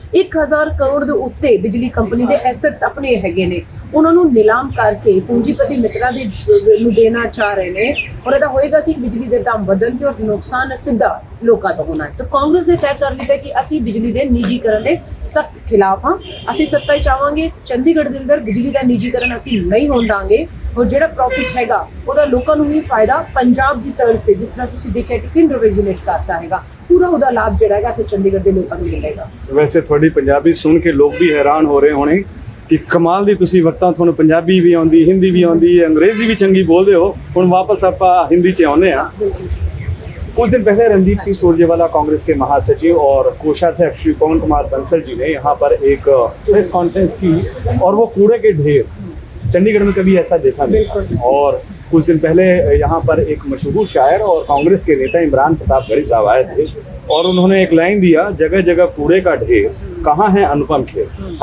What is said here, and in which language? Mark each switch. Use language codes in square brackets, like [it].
[pa] 1000 करोड़ दे उत्ते बिजली कंपनी दे एसेट्स अपने हैगे ने, उन्होंने नीलाम करके पूंजीपति मित्रा दे देना चाह रहे ने और इहदा होएगा कि बिजली दे दाम बदलणगे और नुकसान सीधा लोकां दा होना है। तो कांग्रेस ने तय कर लिया कि असी बिजली दे निजीकरण दे सख्त खिलाफ हाँ। असी सत्ता चाहांगे, चंडीगढ़ दे अंदर बिजली दा निजीकरण असी नहीं होण दांगे। और ਜਿਹੜਾ ਪ੍ਰੋਫਿਟ ਹੈਗਾ ਉਹਦਾ ਲੋਕਾਂ ਨੂੰ ਵੀ ਫਾਇਦਾ ਪੰਜਾਬ ਦੀ ਤਰਜ਼ ਤੇ, ਜਿਸ ਤਰ੍ਹਾਂ ਤੁਸੀਂ ਦੇਖਿਆ ਕਿ ਕਿੰਡ ਰੈਗੂਲੇਟ ਕਰਤਾ ਹੈਗਾ, ਪੂਰਾ ਉਹਦਾ ਲਾਭ ਜਿਹੜਾ ਹੈਗਾ ਤੇ ਚੰਡੀਗੜ੍ਹ ਦੇ ਲੋਕਾਂ ਨੂੰ ਮਿਲੇਗਾ। ਵੈਸੇ ਤੁਹਾਡੀ ਪੰਜਾਬੀ ਸੁਣ ਕੇ ਲੋਕ ਵੀ ਹੈਰਾਨ ਹੋ ਰਹੇ ਹੋਣੇ ਕਿ ਕਮਾਲ ਦੀ ਤੁਸੀਂ ਵਕਤਾਂ ਤੁਹਾਨੂੰ ਪੰਜਾਬੀ ਵੀ ਆਉਂਦੀ, ਹਿੰਦੀ ਵੀ ਆਉਂਦੀ, ਅੰਗਰੇਜ਼ੀ ਵੀ ਚੰਗੀ ਬੋਲਦੇ ਹੋ। ਹੁਣ ਵਾਪਸ ਆਪਾਂ ਹਿੰਦੀ 'ਚ ਆਉਂਦੇ ਹਾਂ। [hi] कुछ दिन पहले रणदीप सिंह सुरजेवाला कांग्रेस के महासचिव और कोषाध्यक्ष श्री पवन कुमार बंसल जी ने यहाँ पर एक प्रेस कॉन्फ्रेंस की और वो कूड़े के ढेर, चंडीगढ़ में कभी ऐसा देखा नहीं। और कुछ दिन पहले यहाँ पर एक मशहूर शायर और कांग्रेस के नेता इमरान प्रतापगढ़ी साहब आए थे और उन्होंने एक लाइन दिया, जगह जगह कूड़े का ढेर, कहाँ है अनुपम खेर।